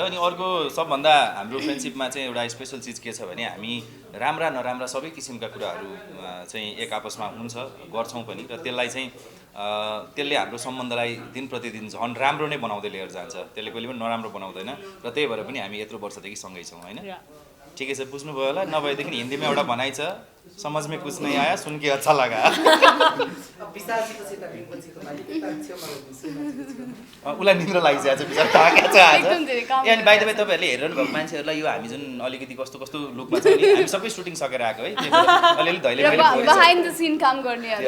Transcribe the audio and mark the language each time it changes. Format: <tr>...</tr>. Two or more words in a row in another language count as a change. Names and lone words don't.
<ne>अनि अर्को सबभन्दा हाम्रो फ्रेन्डसिपमा चाहिँ एउटा स्पेसल चिज के छ भने हामी राम्रा नराम्रा सबै किसिमका कुराहरू चाहिँ एक आपसमा हुन्छ, गर्छौँ पनि, र त्यसलाई चाहिँ त्यसले हाम्रो सम्बन्धलाई दिन प्रतिदिन झन् राम्रो नै बनाउँदै लिएर जान्छ, त्यसले कहिले पनि नराम्रो बनाउँदैन। र त्यही भएर पनि हामी यत्रो वर्षदेखि सँगै छौँ होइन। ठिकै छ बुझ्नुभयो होला नभएदेखि हिन्दीमा एउटा भनाइ छ</ne> <hi>समझ में कुछ नहीं आया सुन के अच्छा लगा</hi> <ne>विशालजीको चाहिँ बिम्बजीको लागि छेउमा गर्दिन्छु उसलाई निद्रा लागिसकेको छ बिचारा थाकेको छ आज एकदम धेरै काम ए अनि</ne> <en>by the way</en> <ne>तपाईँहरूले हेरिरहनु भएको मान्छेहरूलाई यो हामी जुन अलिकति कस्तो कस्तो लुकमा छ नि हामी सबै सुटिङ सकेर आएको है त्यही भएर अलिअलि धैले मैले</ne> <en>behind the scene</en> <ne>काम गर्नेहरू</ne>